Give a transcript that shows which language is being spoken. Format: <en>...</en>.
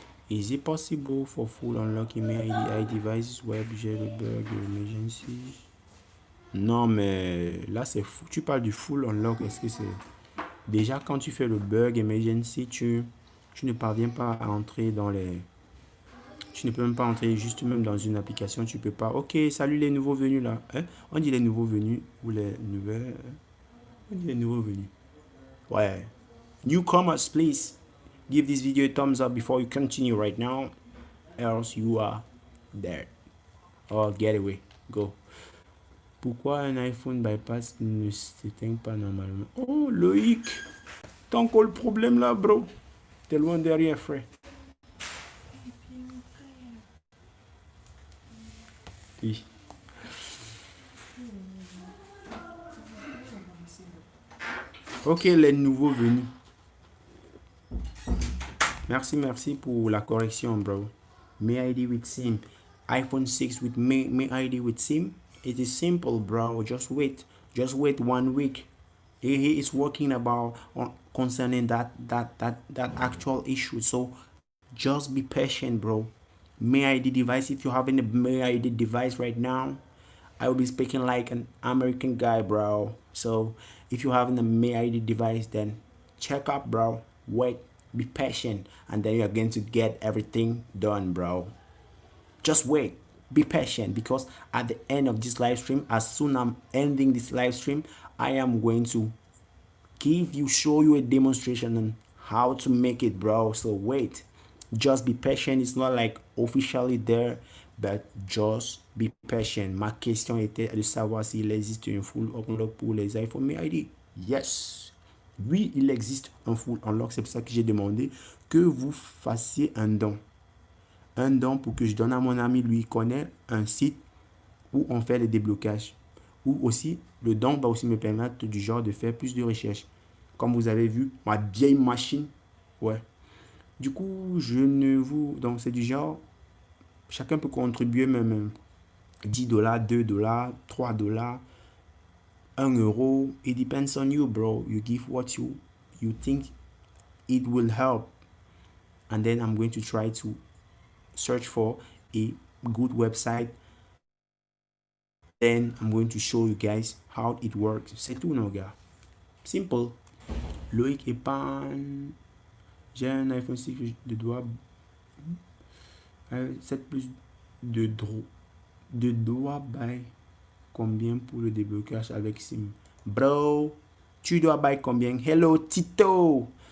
<en>Is it possible for full unlock email ID devices web jailbreak emergency?</en> <fr>Non, mais là c'est fou. Tu parles du full unlock. Est-ce que c'est déjà quand tu fais le bug emergency, tu ne parviens pas à entrer dans les. Tu ne peux même pas entrer juste même dans une application. Tu peux pas. Ok, salut les nouveaux venus là. Hein? On dit les nouveaux venus ou les nouvelles. On dit les nouveaux venus. Ouais.</fr> <en>Newcomers, please give this video a thumbs up before you continue right now, else you are dead. Oh, get away. Go.</en> <fr>Pourquoi un iPhone bypass ne s'éteint pas normalement? Oh, Loïc. T'as encore le problème là, bro. T'es loin derrière, frère. Oui. Ok, les nouveaux venus. Merci pour la correction, bro.</fr> <en>May ID with SIM. iPhone 6 with May ID with SIM. It is simple, bro. Just wait 1 week. He is working about concerning that actual issue. So just be patient, bro. May ID device. If you have any May ID device right now, I will be speaking like an American guy, bro. So if you have a May ID device, then check up, bro. Wait, be patient, and then you're going to get everything done, bro. Just wait, be patient, because at the end of this live stream, as soon as I'm ending this live stream, I am going to show you a demonstration on how to make it, bro. So wait, just be patient. It's not like officially there, but just be patient.</en> <fr>Ma question était de savoir s'il existe une full unlock pour les iPhone May ID. Yes, oui, il existe un full unlock. C'est pour ça que j'ai demandé que vous fassiez un don pour que je donne à mon ami. Lui, il connaît un site où on fait les déblocages, ou aussi le don va aussi me permettre du genre de faire plus de recherches. Comme vous avez vu, ma vieille machine, ouais. Du coup, donc c'est du genre, chacun peut contribuer même $10, $2, $3, €1.</fr> <en>It depends on you, bro. You give what you think it will help. And then I'm going to try to search for a good website. Then I'm going to show you guys how it works.</en> <fr>C'est tout, nos gars. Simple. Loïc Epan. J'ai un iPhone 6 de doigt 7 plus de dois buy combien pour le déblocage avec SIM? Bro, tu dois buy combien? Hello Tito.</fr>